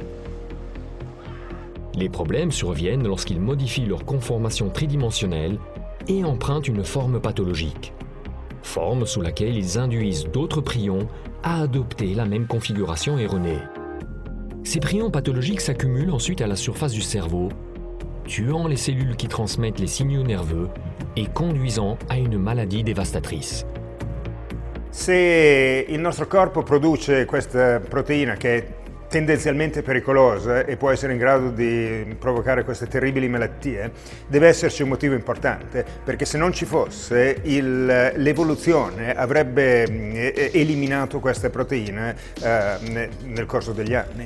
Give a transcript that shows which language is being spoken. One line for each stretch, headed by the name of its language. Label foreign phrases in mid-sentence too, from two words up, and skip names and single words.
French: Les problèmes surviennent lorsqu'ils modifient leur conformation tridimensionnelle et empruntent une forme pathologique, forme sous laquelle ils induisent d'autres prions à adopter la même configuration erronée. Ces prions pathologiques s'accumulent ensuite à la surface du cerveau, tuant les cellules qui transmettent les signaux nerveux et conduisant à une maladie dévastatrice.
Italian: Se il nostro corpo produce questa proteina che è tendenzialmente pericolosa e può essere in grado di provocare queste terribili malattie, deve esserci un motivo importante, perché se non ci fosse l'evoluzione avrebbe eliminato queste proteine nel corso degli anni.